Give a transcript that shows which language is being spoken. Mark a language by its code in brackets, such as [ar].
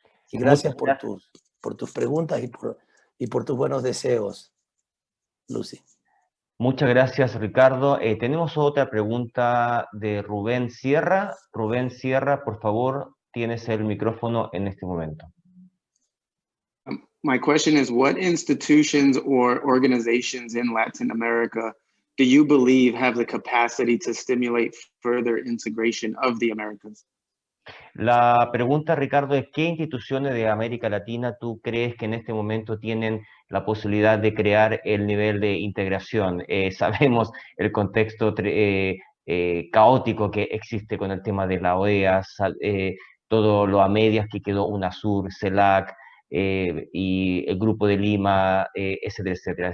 [es] Y gracias por tus preguntas y por tus buenos deseos, Lucy. Muchas gracias, Ricardo. Tenemos otra pregunta de Rubén Sierra. Rubén Sierra, por favor, tienes el micrófono en este momento. [en] My question is, what institutions or organizations in Latin America do you believe have the capacity to stimulate further integration of the Americas? [es] La pregunta, Ricardo, es ¿qué instituciones de América Latina tú crees que en este momento tienen la posibilidad de crear el nivel de integración? Sabemos el contexto caótico que existe con el tema de la OEA, todo lo a medias que quedó UNASUR, CELAC, y el Grupo de Lima, etcétera, etcétera.